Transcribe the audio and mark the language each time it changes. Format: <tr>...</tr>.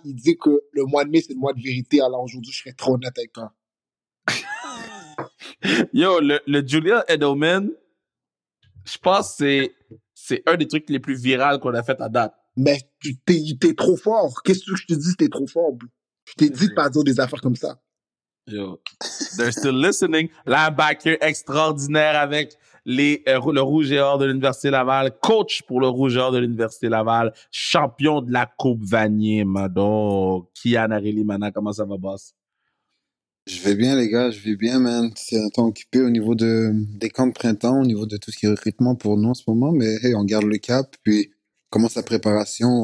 <fr>Il dit que le mois de mai, c'est le mois de vérité. Alors aujourd'hui, je serai trop honnête avec toi. Yo, le Julian Edelman, je pense que c'est un des trucs les plus viraux qu'on a fait à date. Mais t'es trop fort. Qu'est-ce que je te dis? T'es trop fort, bro. Je t'ai dit de pas dire des affaires comme ça.</fr> <en>Yo, they're still listening.</en> <fr>Linebacker extraordinaire avec le Rouge et Or de l'Université Laval, coach pour le Rouge et Or de l'Université Laval, champion de la Coupe Vanier, Mado. Kian Arélie-Mana, comment ça va, boss? Je vais bien, les gars, je vais bien, man. C'est un temps occupé au niveau des camps de printemps, au niveau de tout ce qui est recrutement pour nous en ce moment, mais hey, on garde le cap, puis on commence la préparation.</fr>